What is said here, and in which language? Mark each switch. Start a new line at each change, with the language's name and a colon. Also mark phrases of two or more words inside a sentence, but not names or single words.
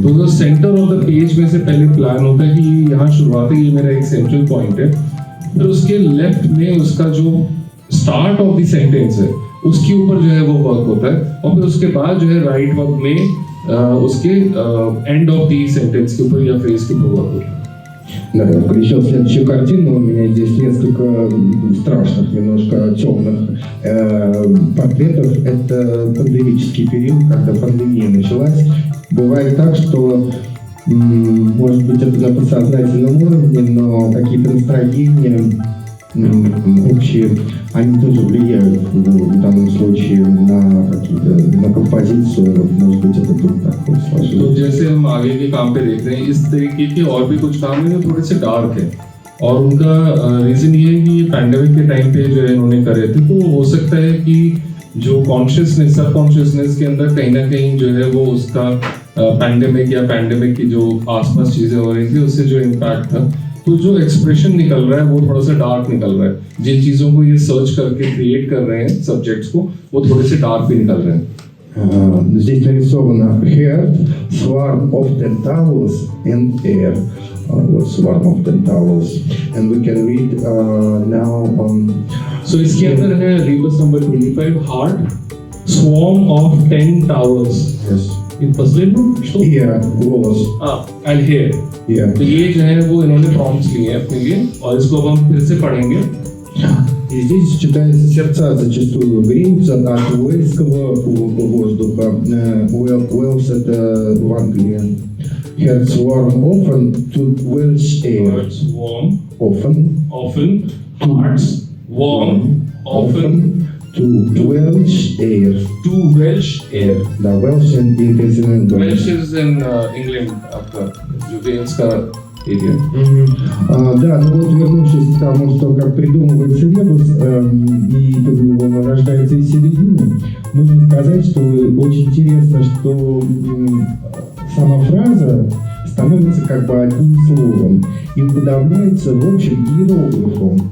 Hindi: तो जो
English: center of the page
Hindi: में से पहले प्लान होता है कि यहाँ शुरुआत है, ये मेरा एक
English: central point
Hindi: है, फिर उसके लेफ्ट में उसका जो
English: start of the sentence
Hindi: है उसके ऊपर जो है वो वर्क होता है, और फिर उसके बाद जो है
English: right work
Hindi: में उसके
English: end of the sentence
Hindi: के ऊपर या फ्रेज के ऊपर वर्क होता है.
Russian: Да, я включил следующую картину. У меня здесь несколько страшных, немножко темных портретов. Это пандемический период, когда пандемия началась. Бывает так, что, может быть, это на подсознательном уровне, но какие-то настроения общие, они тоже влияют в данном случае на какие-то, на композицию. Может быть, это тут так вот сложилось.
Hindi: तो जैसे हम आगे के काम पे देख रहे हैं, इस तरीके के और भी कुछ काम है जो थोड़े से डार्क है, और उनका रीजन ये है कि ये पैंडेमिक के टाइम पे जो है इन्होंने करे थे. तो हो सकता है कि जो कॉन्शियसनेस,
English: sub consciousness
Hindi: के अंदर कहीं ना कहीं जो है वो उसका पैंडेमिक या पैंडेमिक की जो आसपास चीजें हो रही थी उससे जो इम्पैक्ट था, तो जो एक्सप्रेशन निकल रहा है वो थोड़ा सा डार्क निकल रहा है. जिन चीजों को ये सर्च करके क्रिएट कर रहे हैं सब्जेक्ट्स को, वो थोड़े से डार्क भी निकल रहे हैं.
Russian: Здесь нарисовано
English: head, swarm of tentacles and air. Swarm of tentacles. And we can read now So
Hindi: इसके अंदर है
English: rebus number 25, heart, swarm of 10 towers. Yes.
Russian: In последнем что?
English: Ear, голос. And hair. Yeah.
Hindi: तो ये जो है वो इन्होंने prompts लिए हैं अपने लिए, और इसको अब हम फिर से पढ़ेंगे.
Russian: И здесь читается, сердца зачастую греются от уэльского воздуха. Уэльс это в Англии.
English: Heads warm often to Welsh air. Hearts warm. Often. Hearts warm. Often. To Welsh air. To Welsh air. Да, Welsh and it is in England. Welsh is in England,
Hindi: आपका जो वेल्स का area.
Russian: Да, ну вот вернувшись к тому, что как придумывается ребус, и он рождается из середины, нужно сказать, что очень интересно, что сама фраза становится как бы одним словом и уподобляется в общем иероглифу.